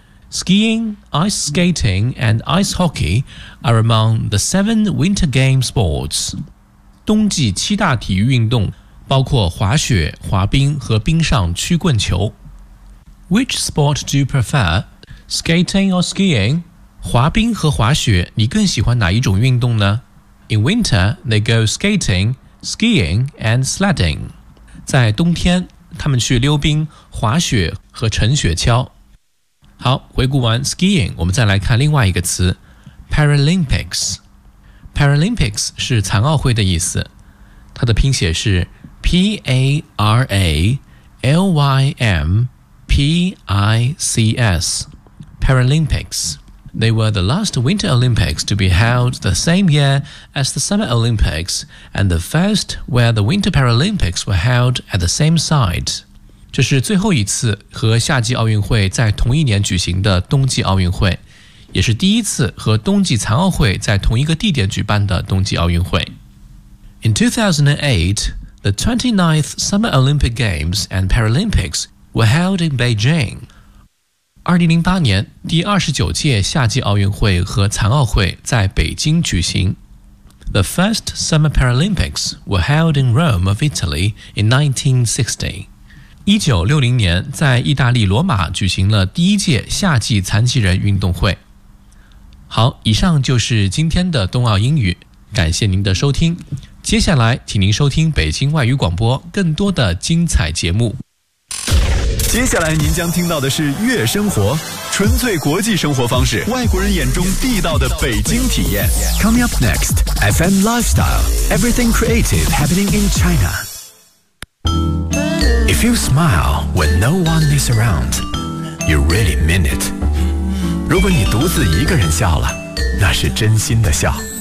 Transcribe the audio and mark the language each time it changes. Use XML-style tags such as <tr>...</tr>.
<en>Skiing, ice skating, and ice hockey are among the seven winter game sports.</en> <zh>冬季七大体育运动包括滑雪、滑冰和冰上曲棍球。</zh> <en>Which sport do you prefer, skating or skiing?</en> <zh>滑冰和滑雪，你更喜欢哪一种运动呢？</zh> <en>In winter, they go skating, skiing, and sledding.</en> <zh>在冬天，他们去溜冰、滑雪和乘雪橇。好，回顾完 skiing， 我们再来看另外一个词 Paralympics。 Paralympics 是残奥会的意思，它的拼写是 P-A-R-A-L-Y-M-P-I-C-S Paralympics.</zh> <en>They were the last Winter Olympics to be held the same year as the Summer Olympics and the first where the Winter Paralympics were held at the same site.</en> <zh>这是最后一次和夏季奥运会在同一年举行的冬季奥运会，也是第一次和冬季残奥会在同一个地点举办的冬季奥运会。</zh> <en>In 2008, the 29th Summer Olympic Games and Paralympics were held in Beijing.</en> <zh>2008年第29届夏季奥运会和残奥会在北京举行。</zh> <en>The first Summer Paralympics were held in Rome of Italy in 1960.</en> <zh>1960年在意大利罗马举行了第一届夏季残疾人运动会。好，以上就是今天的冬奥英语，感谢您的收听。接下来请您收听北京外语广播更多的精彩节目。接下来您将听到的是悦生活，纯粹国际生活方式，外国人眼中地道的北京体验。</zh> <en>Coming up next, FM Lifestyle, Everything Creative Happening in ChinaIf you smile when no one is around, you really mean it.</en> <zh>如果你独自一个人笑了，那是真心的笑。</zh>